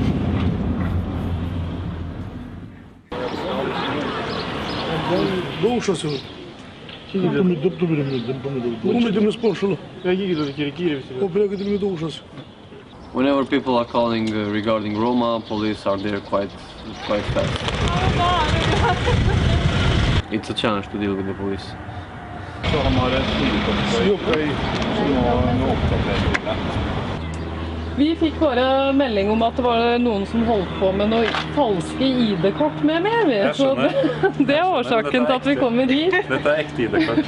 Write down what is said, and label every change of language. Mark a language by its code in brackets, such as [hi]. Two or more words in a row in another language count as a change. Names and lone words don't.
[en] Whenever people are calling regarding Roma, police are there quite fast. It's a challenge to deal with the police. [no] Vi fikk bare melding om at det var noen som holdt på med noe falske ID-kort med meg. Så det er årsaken til at vi kommer hit. Dette er ekte ID-kort.